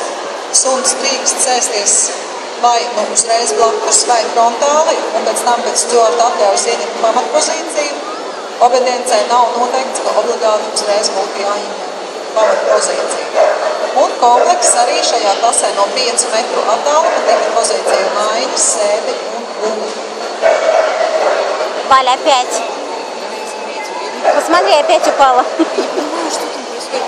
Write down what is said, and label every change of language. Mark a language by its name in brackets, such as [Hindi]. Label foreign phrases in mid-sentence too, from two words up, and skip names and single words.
[Latvian] Suns drīkst sēsties vai uzreiz blakus vai frontāli, un pēc tam, pēc stjorta atļaujas ieņemt pamatpozīciju, obediencē nav noteikts, ka obligāti uzreiz būtu jāieņem pamatpozīciju. Un komplekss arī šajā klasē no 5 metru attāluma tika pozīciju maiņas, sēdi un guli. [Russian] Валя, опять. Посмотри, опять упала. Я понимаю, что там происходит.